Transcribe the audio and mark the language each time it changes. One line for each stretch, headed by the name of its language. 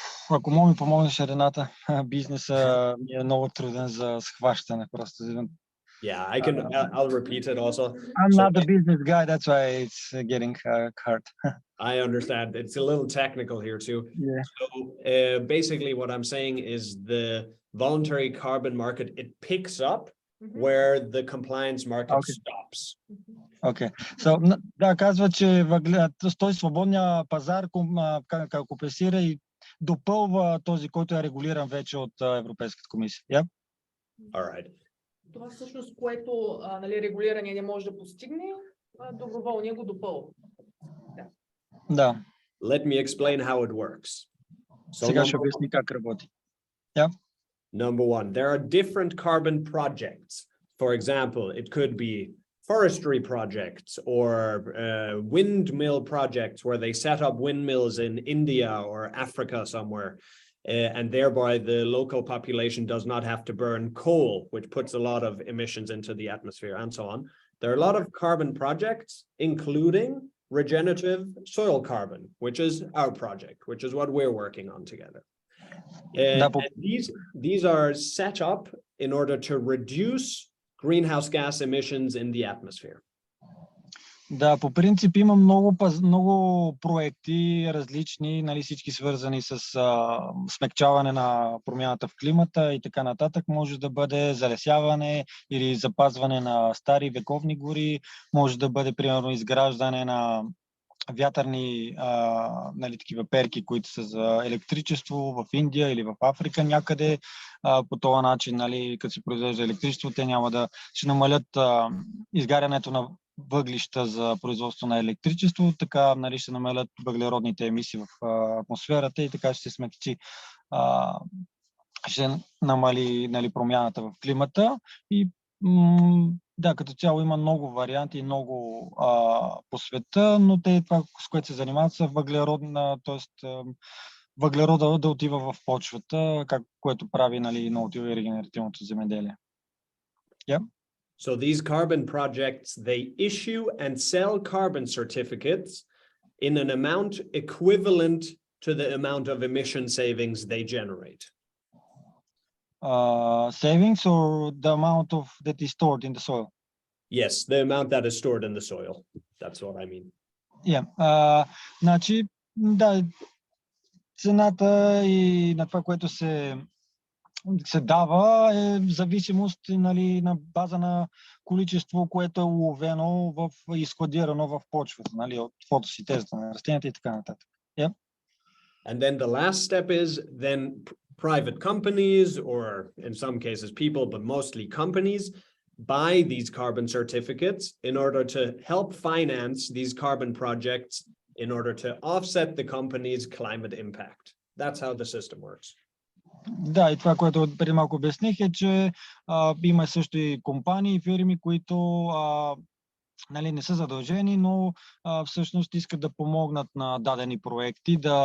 Bulgarian: Ако мога ми помогнеш, Рената, бизнеса ми е много труден за схващане просто.
English: Yeah, I'll repeat it also. I'm not the business guy, that's why it's getting hard. I understand. It's a little technical here too. Yeah. So basically what I'm saying is the voluntary carbon market, it picks up where the compliance market stops. Okay. So,
Bulgarian: да, казва, че той свободния пазар компенсира и допълва този, който е регулиран вече от Европейската комисия.
English: Yep. All right.
Bulgarian: Това всъщност, което нали, регулиране не може да постигне, доброволния го допълва. Да.
English: Let me explain how it works.
Bulgarian: Сега ще обясни как работи.
English: Yeah. Number one, there are different carbon projects. For example, it could be forestry projects or windmill projects where they set up windmills in India or Africa somewhere. And thereby the local population does not have to burn coal, which puts a lot of emissions into the atmosphere and so on. There are a lot of carbon projects, including regenerative soil carbon, which is our project, which is what we're working on together. And these are set up in order to reduce greenhouse gas emissions in the atmosphere.
Bulgarian: Да, по принцип има много проекти различни, нали, всички свързани с смекчаване на промяната в климата и така нататък. Може да бъде залесяване или запазване на стари вековни гори, може да бъде примерно изграждане на вятърни нали, такива перки, които са за електричество в Индия или в Африка някъде. По този начин, нали, като се произвежда електричество, те няма да ще намалят изгарянето на въглища за производство на електричество, така нали, ще намалят въглеродните емисии в атмосферата и така ще се смекчи, ще намали нали, промяната в климата. И да, като цяло има много варианти, много по света, но те това, с което се занимават, са въглерода да отива в почвата, което прави нали, много отива и регенеративното земеделие.
English: Yeah. So these carbon projects, they issue and sell carbon certificates in an amount equivalent to the amount of emission savings they generate. Savings or the amount of that is stored in the soil? Yes, the amount that is stored in the soil. That's what I mean. Yeah.
Bulgarian: Значи, да, цената и на това, което се дава е в зависимост нали, на база на количество, което е уловено и складирано в почвата, нали, от фотосинтезата на растенията и така нататък.
English: Yeah. And then the last step is then private companies, or in some cases people, but mostly companies, buy these carbon certificates in order to help finance these carbon projects in order to offset the company's climate impact. That's how the system works.
Bulgarian: Да, и това, което преди малко обясних е, че има също и компании и фирми, които нали, не са задължени, но всъщност искат да помогнат на дадени проекти,